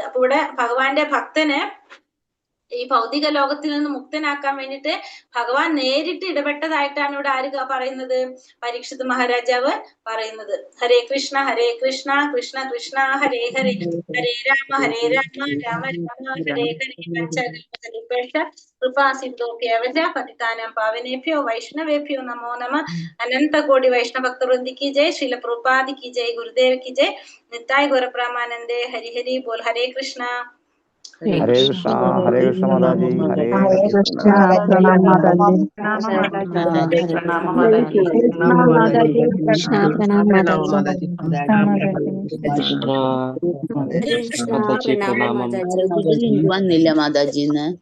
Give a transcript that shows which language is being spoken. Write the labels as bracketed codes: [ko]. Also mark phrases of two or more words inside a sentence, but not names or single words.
[ml] അപ്പൊ ഇവിടെ ഭഗവാന്റെ ഭക്തന് ഈ ഭൗതിക ലോകത്തിൽ നിന്ന് മുക്തനാക്കാൻ വേണ്ടിയിട്ട് ഭഗവാൻ നേരിട്ട് ഇടപെട്ടതായിട്ടാണ് ഇവിടെ ആര് പറയുന്നത്? പരീക്ഷിത്ത് മഹാരാജാവ് പറയുന്നത്. [sa] ഹരേ കൃഷ്ണ കൃഷ്ണ കൃഷ്ണ ഹരേ ഹരേ, ഹരേ രാമ രാമ രാമ ഹരേ ഹരേ. പഞ്ചകൽപതരുപേക്ഷ കൃപാ സിന്ധോഭ്യവച പതിതാനാം പാവനേഭ്യോ വൈഷ്ണവേഭ്യോ നമോ നമ. അനന്ത കോടി വൈഷ്ണവ ഭക്തവൃന്ദിക്ക് ജയ്. ശ്രീല പ്രഭുപാദിക്ക് ജയ്. ഗുരുദേവ്ക്ക് ജയ്. നിത്തായ് ഗുരുപ്രമാനന്ദേ. ഹരി ഹരി ബോൽ. ഹരേ കൃഷ്ണ. ഹരേ കൃഷ്ണ മാതാജി. ഹരേ കൃഷ്ണ പ്രണാം മാതാജി. [ml] ലിങ്ക് വന്നില്ല മാതാജി ഇന്ന്.